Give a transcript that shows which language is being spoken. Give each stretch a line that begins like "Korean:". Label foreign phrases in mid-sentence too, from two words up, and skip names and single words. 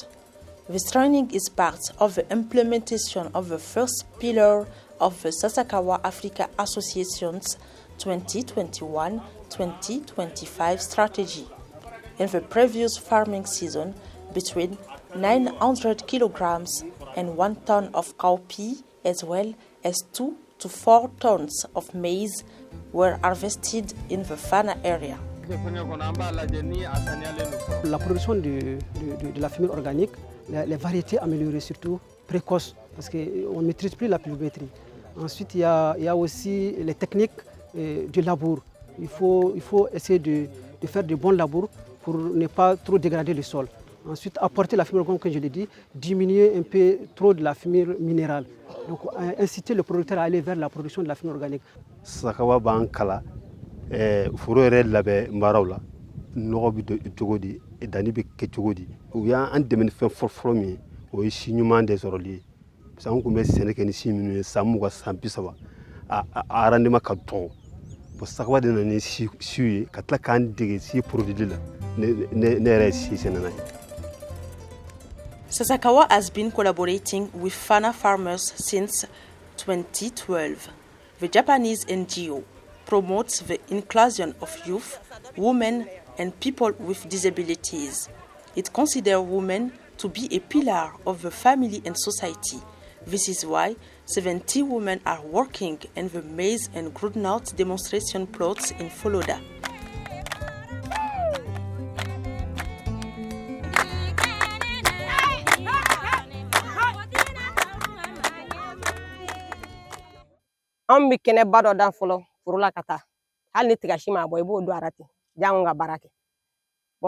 English: This training is part of the implementation of the first pillar of the Sasakawa Africa Association's 2021-2025 strategy. In the previous farming season, between 900 kilograms and 1 ton of cowpea, as well as 2 to 4 tons of maize, were harvested in the Fana area.
French: La production de la fumure organique, les variétés améliorées, surtout précoces, parce qu'on ne maîtrise plus la pluviométrie. Ensuite, il y a aussi les techniques de labour. Il faut essayer de faire de bons labours pour ne pas trop dégrader le sol. Ensuite, apporter la fumure organique, comme je l'ai dit, diminuer un peu trop de la fumure minérale. Donc, inciter le producteur à aller vers la production de la fumure organique.
Bambara: Sakawa bankala, furo yɛrɛ labɛn mbaraw la, nɔgɔ bi don cogo di, danni bɛ kɛ cogo di. U y'an dɛmɛ ni fɛn fɔlɔ min ye, o ye si ɲuman de sɔrɔli ye.
French: Parce que
Bambara: an tun bɛ sɛnɛ kɛ ni si minnu ye san 20 san 30, a rendement ka dɔgɔ. Bon, Sakawa de nana ni siw ye, ka tila k'an dege si produit la, ne yɛrɛ ye si sɛnɛna ye.
English: Sasakawa has been collaborating with Fana farmers since 2012. The Japanese NGO promotes the inclusion of youth, women, and people with disabilities. It considers women to be a pillar of the family and society. This is why 70 women are working in the maize and groundnut demonstration plots in Foloda.
Bambara: An bɛ kɛnɛba dɔ dan fɔlɔ foro la ka taa hali ni tigasi ma bɔ I b'o don ara ten jango ka baara kɛ bon